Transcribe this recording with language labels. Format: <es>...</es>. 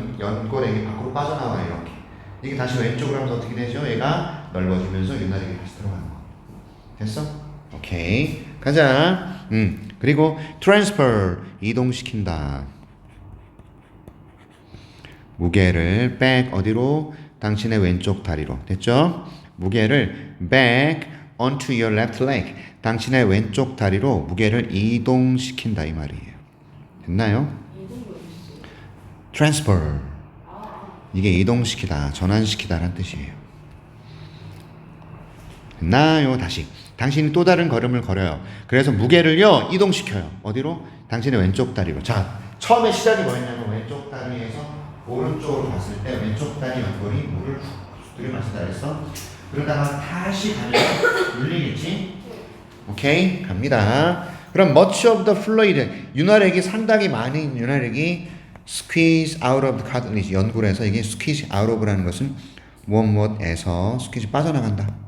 <ko>연골액이 밖으로 빠져나와요. 이렇게. 이게 다시 왼쪽으로 하면 어떻게 되죠? 얘가 넓어지면서 윤활액이 다시 들어가는 거. 됐어? 오케이. 가자. 그리고 transfer, 이동시킨다. 무게를 back, 어디로? 당신의 왼쪽 다리로. 됐죠? 무게를</ko> <en>back onto your left leg.</en> <ko>당신의 왼쪽 다리로 무게를 이동시킨다 이 말이에요. 됐나요? transfer. 이게 이동시키다, 전환시키다라는 뜻이에요. 됐나요? 다시. 당신이 또 다른 걸음을 걸어요. 그래서 무게를요, 이동시켜요. 어디로? 당신의 왼쪽 다리로. 자, 처음에 시작이 뭐였냐면 왼쪽 다리에서 오른쪽으로 갔을 때 왼쪽 다리 연골이 물을 훅 들이마신다 그랬어. 그러다가 다시 가면 눌리겠지? 오케이? 갑니다.</ko> <en>그럼 much of the fluid,</en> <ko>윤활액이 상당히 많은 윤활액이</ko> <en>squeeze out of the cartilage,</en> <ko>연골에서 이게</ko> <en>squeeze out of라는 것은 무엇에서 squeeze</en> <ko>빠져나간다.</ko>